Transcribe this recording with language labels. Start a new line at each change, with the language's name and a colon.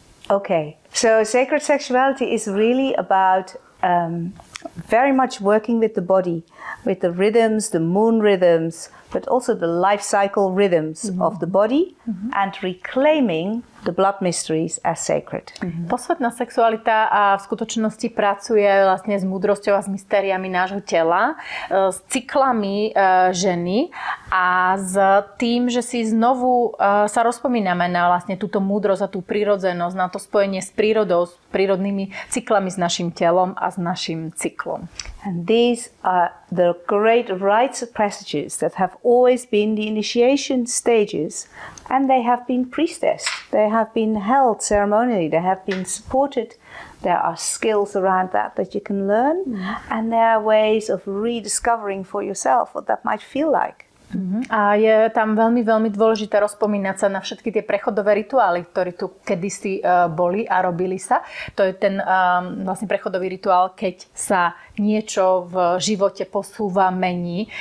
English: Okay, so sacred sexuality is really about very much working with the body, with the rhythms, the moon rhythms, but also the life cycle rhythms of the body and reclaiming the blood mysteries as sacred.
Slovak: Posvetná sexualita v skutočnosti pracuje vlastne s múdrosťou a s mystériami nášho tela, s cyklami ženy a s tým, že si znovu sa rozpomíname na vlastne túto múdrosť a tú prírodzenosť, na to spojenie s prírodou, s prírodnými cyklami, s našim telom a s našim cyklom.
English: And these are the great rites of passages that have always been the initiation stages, and they have been priestessed. They have been held ceremonially. They have been supported. There are skills around that you can learn, and there are ways of rediscovering for yourself what that might feel like.
Slovak: A je tam veľmi, veľmi dôležité rozpomínať sa na všetky tie prechodové rituály, ktoré tu kedysi boli a robili sa. To je ten vlastne prechodový rituál, keď sa niečo v živote posúva, mení.